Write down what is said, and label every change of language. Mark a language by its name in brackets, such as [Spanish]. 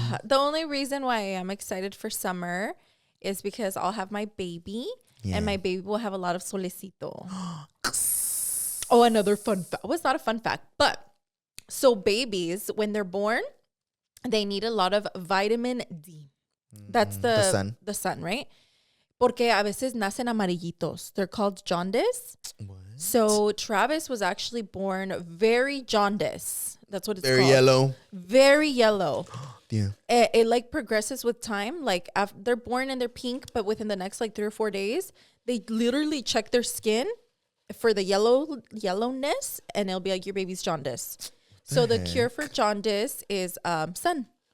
[English] The only reason why I'm excited for summer is because I'll have my baby. Yeah. And my baby will have a lot of solecito. Oh, another fun fact. Well, it's not a fun fact, but so babies, when they're born, they need a lot of vitamin D. That's the sun. The sun, right? [Spanish] Porque a veces nacen amarillitos. [English] They're called jaundice. What? So Travis was actually born very jaundice. That's what it's called. Very yellow. Very yellow. Yeah. It like progresses with time. Like after they're born and they're pink, but within the next like 3 or 4 days, they literally check their skin for the yellowness, and it'll be like your baby's jaundice. So the cure for jaundice is sun.